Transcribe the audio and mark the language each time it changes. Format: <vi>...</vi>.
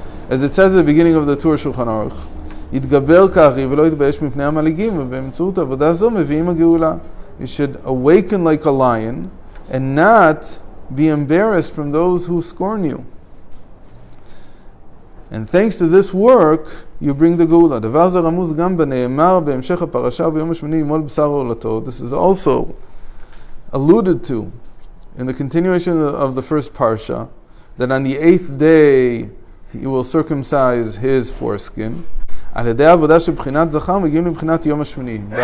<en>As it says at the beginning of the Tur Shulchan Aruch,</en> <he>יתגבר כארי ולא יתבייש מפני המלעיגים, ובאמצעות עבודה זו מביאים הגאולה.</he> <en>You should awaken like a lion and not be embarrassed from those who scorn you. And thanks to this work, you bring the geula.</en> <he>דבר זה רמוז גם בנאמר בהמשך הפרשה וביום השמיני ימול בשר עולתו.</he> <en>This is also alluded to in the continuation of the first parsha, that on the 8th day he will circumcise his foreskin.</en> <he>על ידי העבודה של בחינת זכר מגיעים לבחינת יום השמיני.</he>